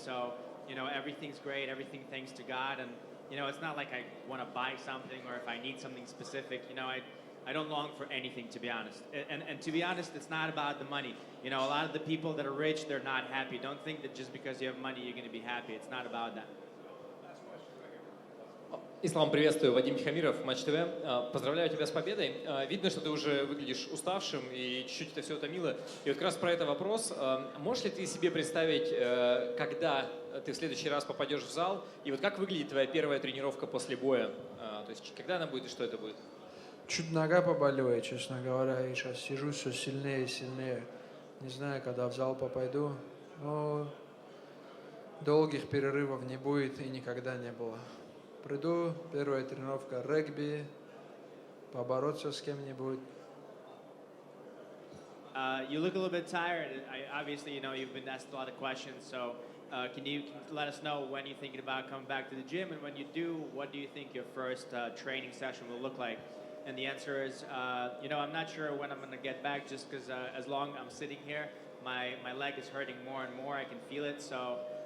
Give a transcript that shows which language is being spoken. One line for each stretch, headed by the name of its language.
English: So, everything's great, everything thanks to God. And, it's not like I want to buy something or if I need something specific. I don't long for anything, to be honest. And to be honest, it's not about the money. A lot of the people that are rich, they're not happy. Don't think that just because you have money, you're going to be happy. It's not about that.
Russian: Ислам, приветствую. Вадим Тихомиров, Матч ТВ. Поздравляю тебя с победой. Видно, что ты уже выглядишь уставшим и чуть-чуть это все утомило. И вот как раз про это вопрос. Можешь ли ты себе представить, когда ты в следующий раз попадешь в зал, и вот как выглядит твоя первая тренировка после боя? То есть когда она будет и что это будет? Чуть нога побаливает, честно говоря, и сейчас сижу все сильнее и сильнее. Не знаю, когда в зал попойду, но долгих перерывов не будет и никогда не было. Приду, первая тренировка регби, побороться с кем-нибудь.
English: You look a little bit tired. Obviously, you've been asked a lot of questions, so can you let us know when you're thinking about coming back to the gym, and when you do, what do you think your first training session will look like? And the answer is, I'm not sure when I'm going to get back, just because as long I'm sitting here, my leg is hurting more and more. I can feel it. So,